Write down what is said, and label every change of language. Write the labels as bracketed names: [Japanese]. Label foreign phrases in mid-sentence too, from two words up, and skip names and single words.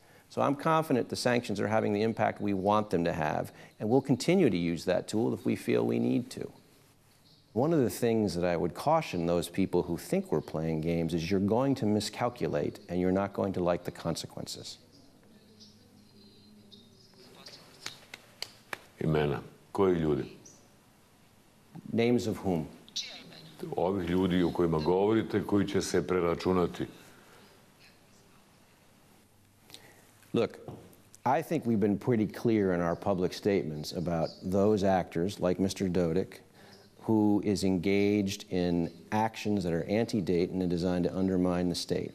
[English] So I'm confident the sanctions are having the impact we want them to have, and we'll continue to use that tool if we feel we need to. One of the things that I would caution those people who think we're playing games is you're going to miscalculate, and you're not going to like the consequences. [Serbian] Imena. Koji ljudi? [English] Names of whom? [Serbian] Ovih ljudi o kojima govorite, koji će se preračunati. [English] Look, I think we've been pretty clear in our public statements about those actors, like Mr. Dodik, who is engaged in actions that are anti-Dayton and designed to undermine the state.